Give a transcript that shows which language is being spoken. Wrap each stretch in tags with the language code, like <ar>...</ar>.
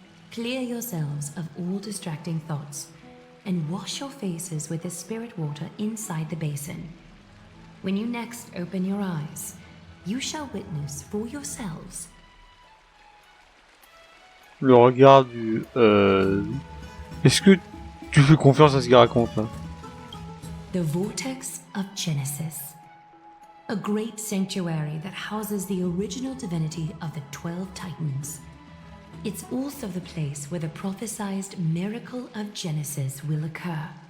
<en>Clear yourselves of all distracting thoughts and wash your faces with the spirit water inside the basin. When you next open your eyes, you shall witness for yourselves.</en> <fr>Le regard du... Est-ce que tu fais confiance à ce qu'il raconte là?</fr> <en>The Vortex of Genesis. A great sanctuary that houses the original divinity of the 12 Titans. It's also the place where the prophesized miracle of Genesis will occur.</en>